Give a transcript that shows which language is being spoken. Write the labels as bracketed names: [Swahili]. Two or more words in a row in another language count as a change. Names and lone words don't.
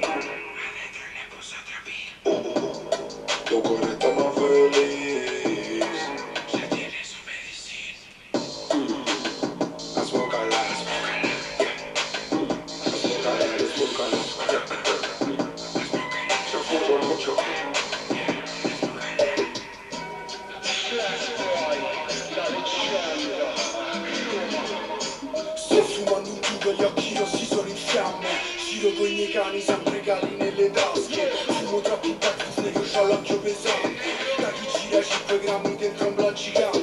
[Spanish] Adentro le puse otra pila. Tu corazón está más feliz. Ya tiene su medicina. Azmócala. Yo fumo mucho. [Italian] Sto fumando un tubo, gli occhi rossi sono in fiamme. Giro coi miei cani sempre cali nelle tasche. Fumo troppi battute che c'ho l'occhio pesante. Da chi gira 5 grammi dentro un blog gigante.